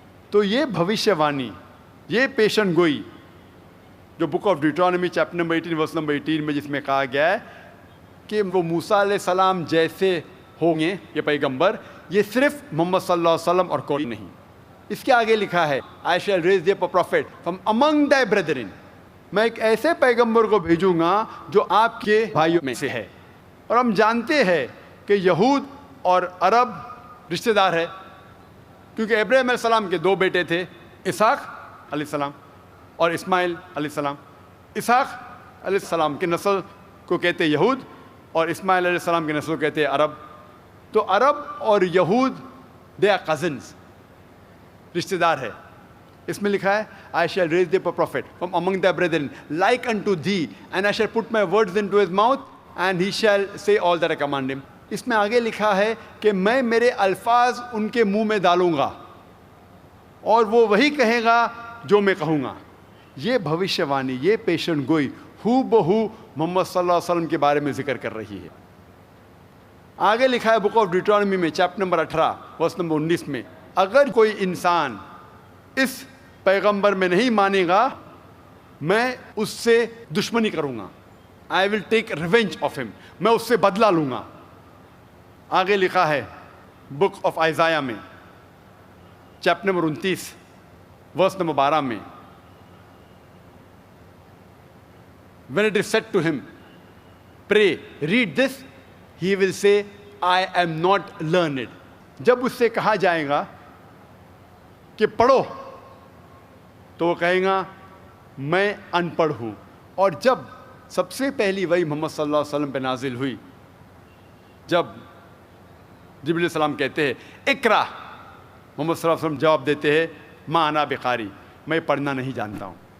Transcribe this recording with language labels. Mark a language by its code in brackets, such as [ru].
[ur] تو یہ بھوشیہ وانی, یہ پیشن گوئی جو book of Deuteronomy chapter number 18 verse number 18 میں جس میں کہا گیا ہے کہ وہ موسیٰ علیہ السلام جیسے ہوں گے یہ پیغمبر, یہ صرف محمد صلی اللہ علیہ وسلم اور کوئی نہیں. اس کے آگے لکھا ہے, [en] I shall raise thee up a prophet from among thy brethren. [ur] میں ایک ایسے پیغمبر کو بھیجوں گا جو آپ کے بھائیوں میں سے ہے. اور ہم جانتے ہیں کہ یہود اور عرب رشتہ دار ہے, کیونکہ ابراہیم علیہ السلام کے 2 بیٹے تھے, اسحاق علیہ السلام اور اسماعیل علیہ السلام. اسحاق علیہ السلام کی نسل کو کہتے یہود اور اسماعیل علیہ السلام کی نسل کو کہتے عرب. تو عرب اور یہود [en] they are cousins, [ur] رشتہ دار ہے. اس میں لکھا ہے [en] I shall raise thee up a prophet from among thy brethren like unto thee, and I shall put my words into his mouth and he shall say all that I command him. [ur] اس میں آگے لکھا ہے کہ میں میرے الفاظ ان کے منہ میں ڈالوں گا اور وہ وہی کہے گا جو میں کہوں گا. یہ بھوشیہ وانی، یہ پیشن گوئی ہو بہو محمد صلی اللہ علیہ وسلم کے بارے میں ذکر کر رہی ہے. آگے لکھا ہے بک آف ڈیوٹرانومی میں چیپٹر نمبر 18 ورس نمبر 19 میں، اگر کوئی انسان اس پیغمبر میں نہیں مانے گا میں اس سے دشمنی کروں گا. [en] I will take revenge of ہم، [ur] میں اس سے بدلہ لوں گا. آگے لکھا ہے بک آف آئزایا میں چیپٹر نمبر 29 ورس نمبر 12 میں، [en] when it is said to him, pray, read this, he will say, I am not learned. [ur] جب اس سے کہا جائے گا کہ پڑھو تو وہ کہے گا میں ان پڑھ ہوں. اور جب سب سے پہلی وحی محمد صلی اللہ علیہ وسلم پہ نازل ہوئی، جب جبریل علیہ السلام کہتے ہیں اقرا، محمد صلی اللہ علیہ وسلم جواب دیتے ہیں [ar] ما انا بقاری، [ur] میں پڑھنا نہیں جانتا ہوں.